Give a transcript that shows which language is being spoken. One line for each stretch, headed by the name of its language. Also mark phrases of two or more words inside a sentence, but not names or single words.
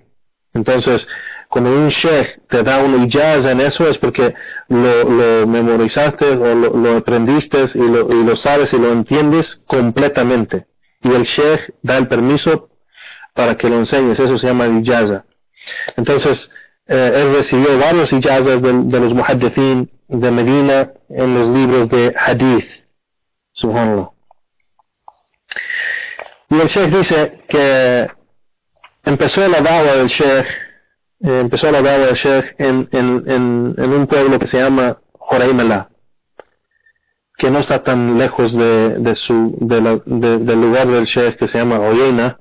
Spanish: Entonces, cuando un Sheikh te da una ijaza en eso, es porque lo memorizaste o lo aprendiste y lo sabes y lo entiendes completamente, y el Sheikh da el permiso para que lo enseñes. Eso se llama ijaza. Entonces él recibió varios ijazas de los muhaddithin de Medina en los libros de hadith. Subhanallah. Y el Sheikh dice que empezó la da'wah del Sheikh en un pueblo que se llama Horeymela, que no está tan lejos del lugar del Sheikh, que se llama Uyayna.